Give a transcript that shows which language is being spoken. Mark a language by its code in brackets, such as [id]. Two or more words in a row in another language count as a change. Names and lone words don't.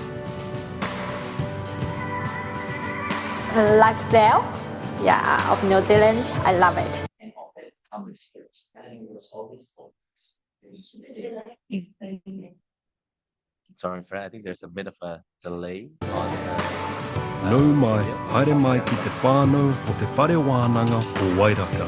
[en] The lifestyle, of New Zealand, I love it. Sorry, Fred. I think there's a bit of a delay on [mi] Nau mai, haere mai ki te whānau o te whare wānanga o Wairaka.